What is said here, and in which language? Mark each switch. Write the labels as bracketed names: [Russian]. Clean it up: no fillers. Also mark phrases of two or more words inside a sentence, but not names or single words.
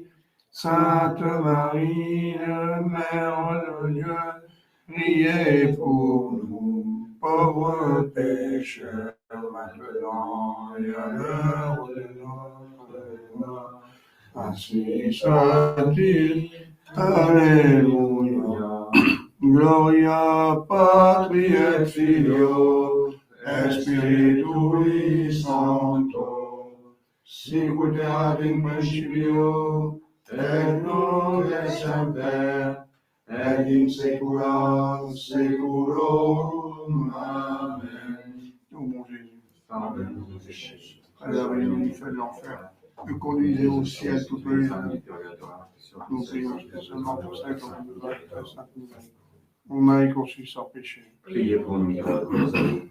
[French] Sainte Marie, Mère de Dieu, priez pour nous, pauvres pécheurs, maintenant et à l'heure de notre mort. Ainsi soit-il. Alléluia. [Latin] Gloria Patri et Filio, et Spiritui Sancto, sicut erat in principio, et nunc et semper, et in saecula saeculorum. [French] Amen. Ô mon Jésus, Pardonne-nous nos péchés. préservez-nous du feu de l'enfer, et conduisez au ciel toutes les âmes. Nous prions spécialement pour celles qui ont besoin de la Sainte Marie. Ô Marie conçue sans péché. Priez pour nous, pauvres amis.